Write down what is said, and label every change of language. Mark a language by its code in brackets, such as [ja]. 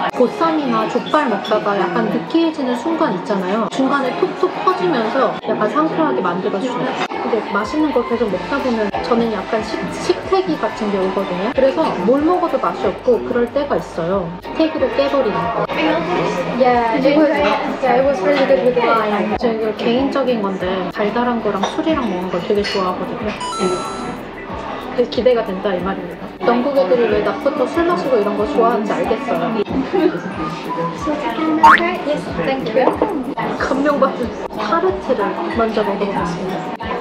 [ko] 보쌈이나 족발 먹다가 약간 느끼해지는 순간 있잖아요. 중간에 톡톡 터지면서 약간 상쾌하게 만들어주네요. 근데 맛있는 걸 계속 먹다 보면 저는 약간 식태기 같은 게 오거든요. 그래서 뭘 먹어도 맛이 없고 그럴 때가 있어요. 스테이크도 깨버리는 거. [en] it was really good with wine. [ko] 저 이거 개인적인 건데 달달한 거랑 술이랑 먹는 걸 되게 좋아하거든요. 되게 기대가 된다 이 말입니다. 영국 애들이 왜 낮부터 술 마시고 이런 거 좋아하는지 알겠어요. [en] Yes, thank you. [ko] 감명받은 타르트를 먼저 먹어보겠습니다.